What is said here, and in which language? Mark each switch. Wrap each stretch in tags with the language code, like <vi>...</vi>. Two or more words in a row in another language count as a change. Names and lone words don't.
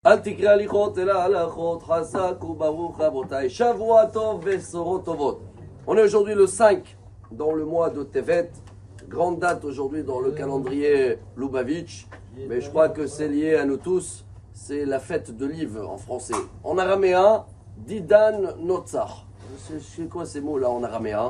<he>אל תקרא הליכות אלא הלכות, חזק וברוך רבותיי. שבוע טוב ובשורות טובות.</he> <fr>On est aujourd'hui le 5 dans le mois de Tevet. Grande date aujourd'hui dans le calendrier Lubavitch. Mais je crois que c'est lié à nous tous. C'est la fête de l'Ive en français. En araméen,</fr> <arc>דידן נצח.</arc> <fr>C'est quoi ces mots là en araméen?</fr>